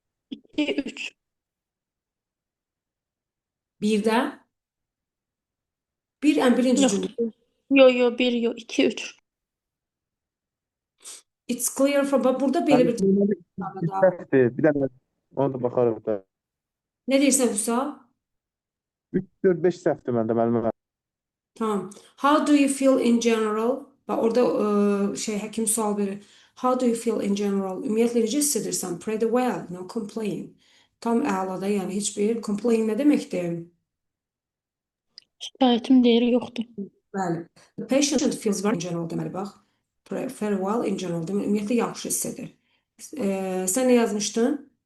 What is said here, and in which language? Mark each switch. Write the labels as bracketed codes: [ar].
[az] 2, 3. Birdə. Bir ən birinci Yox. cümlə. Yo, 1 yo, 2, 3. [en] It's clear from [az] burada belə bir Səhvdir. Bir dənə ona da baxarıq da. Nə deyirsən Vüsal? 3, 4, 5 səhvdir məndə müəllimə. Tamam. [en] How do you feel in general? [az] Bak orada həkim sual verir. [en] How do you feel in general? [az] Ümumiyyətlə necə hiss edirsən? [en] Pretty well, no complain. [az] Tam əlada, yəni heç bir complain nə deməkdir? Şikayətim deyir, yoxdur. Bəli. [en] The patient feels very in general [az] deməli bax. [en] Very well in general. [az] Demək, ümumiyyətlə yaxşı hiss edir. Sən nə yazmışdın?